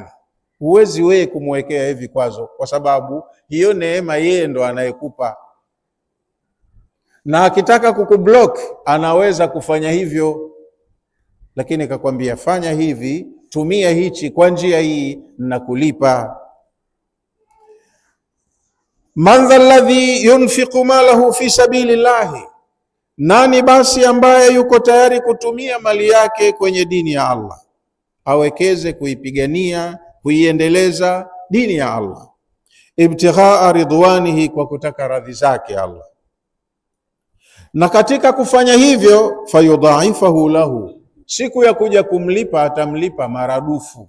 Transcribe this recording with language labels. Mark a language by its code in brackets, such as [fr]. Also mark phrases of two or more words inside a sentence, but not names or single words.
[sw] Huwezi wewe kumwekea hivi vikwazo, kwa sababu hiyo neema yeye ndo anayekupa, na akitaka kukublock anaweza kufanya hivyo, lakini kakwambia fanya hivi, tumia hichi kwa njia hii na kulipa. [ar] من ذا الذي ينفق ماله في سبيل الله, [sw] nani basi ambaye yuko tayari kutumia mali yake kwenye dini ya Allah, awekeze kuipigania, kuiendeleza dini ya Allah, [ar] ابتغاء رضوانه, [sw] kwa kutaka radhi zake Allah. Na katika kufanya hivyo, [ar] فيضاعفه له, [sw] siku ya kuja kumlipa atamlipa maradufu.